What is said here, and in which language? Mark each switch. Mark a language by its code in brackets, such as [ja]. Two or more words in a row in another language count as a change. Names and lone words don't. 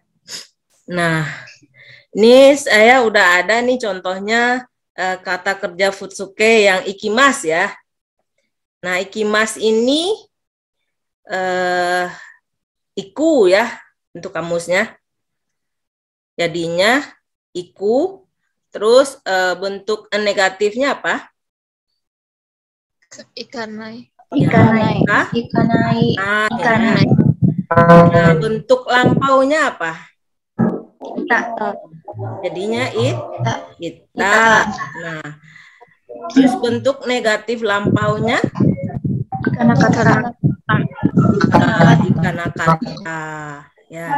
[id] Nah, ini saya udah ada nih contohnya kata kerja futsuke yang ikimas ya. Nah, ikimas ini iku ya untuk kamusnya. Jadinya iku, terus bentuk negatifnya apa? Ikanai. Ikanai. Hah? Ikanai. Ikanai. Nah, bentuk lampaunya apa? Ita. Jadinya ita. Nah, terus bentuk negatif lampaunya? Ikanakata. Ikanakata. Ya.